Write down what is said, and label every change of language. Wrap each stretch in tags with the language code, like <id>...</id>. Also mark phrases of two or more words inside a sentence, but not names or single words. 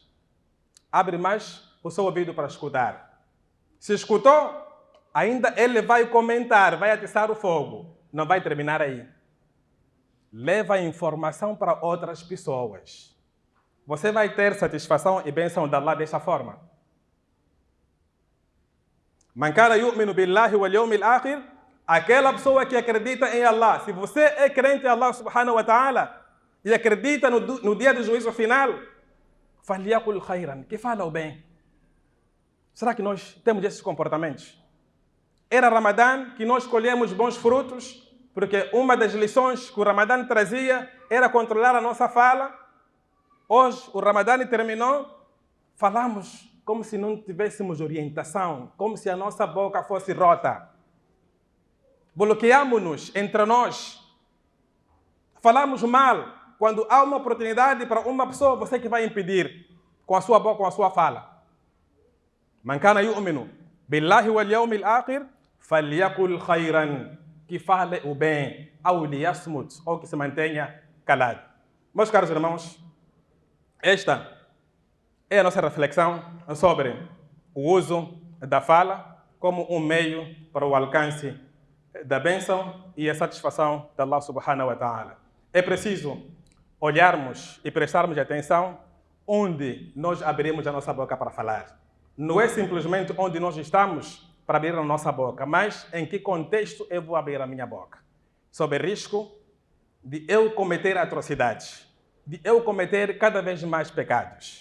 <pt>Abre mais o seu ouvido para escutar. Se escutou, ainda ele vai comentar, vai atiçar o fogo. Não vai terminar aí. Leva a informação para outras pessoas. Você vai ter satisfação e bênção de Allah dessa forma.</pt> <ar>من كان يؤمن بالله واليوم الآخر,</ar> <pt>aquela pessoa que acredita em Allah. Se você é crente em Allah</pt> <ar>سبحانه وتعالى</ar> <pt>e acredita no dia do juízo final,</pt> <ar>فليقل خيرا,</ar> <pt>que fala o bem. Será que nós temos esses comportamentos? Era Ramadã que nós colhemos bons frutos, porque uma das lições que o Ramadã trazia era controlar a nossa fala. Hoje o Ramadã terminou, falamos como se não tivéssemos orientação, como se a nossa boca fosse rota. Bloqueamos-nos entre nós. Falamos mal. Quando há uma oportunidade para uma pessoa, você que vai impedir com a sua boca, com a sua fala.</pt> <ar>من كان يؤمن بالله واليوم الآخر فليقل خيرا,</ar> <pt>que fale o bem,</pt> <ar>أو ليصمت,</ar> <pt>ou que se mantenha calado. Meus caros irmãos, esta é a nossa reflexão sobre o uso da fala como um meio para o alcance da bênção e a satisfação de Allah</pt> <ar>سبحانه وتعالى.</ar> <pt>É preciso olharmos e prestarmos atenção onde nós abrimos a nossa boca para falar. Não é simplesmente onde nós estamos para abrir a nossa boca, mas em que contexto eu vou abrir a minha boca. Sob risco de eu cometer atrocidades, de eu cometer cada vez mais pecados.</pt>